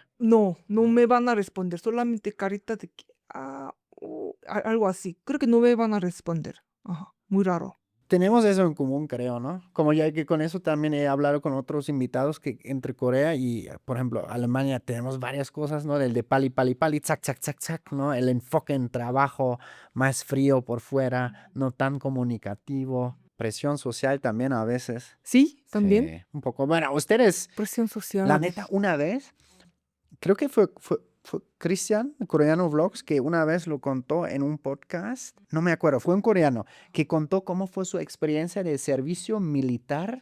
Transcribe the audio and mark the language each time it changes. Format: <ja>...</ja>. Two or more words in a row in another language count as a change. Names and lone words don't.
<es>No me van a responder, solamente carita de que, algo así. Creo que no me van a responder, ajá, muy raro. Tenemos eso en común, creo, ¿no? Como ya que con eso también he hablado con otros invitados que entre Corea y, por ejemplo, Alemania tenemos varias cosas, ¿no? Del de</es> <ko>빨리, 빨리, 빨리,</ko> <es>tsac, tsac, tsac, tsac, ¿no? El enfoque en trabajo más frío por fuera, no tan comunicativo. Presión social también a veces. Sí, también, Sí, un poco. Bueno, ustedes, presión social la a neta, veces. una vez, creo que fue Christian, Coreano Vlogs, que una vez lo contó en un podcast, no me acuerdo, fue un coreano, que contó cómo fue su experiencia de servicio militar.</es>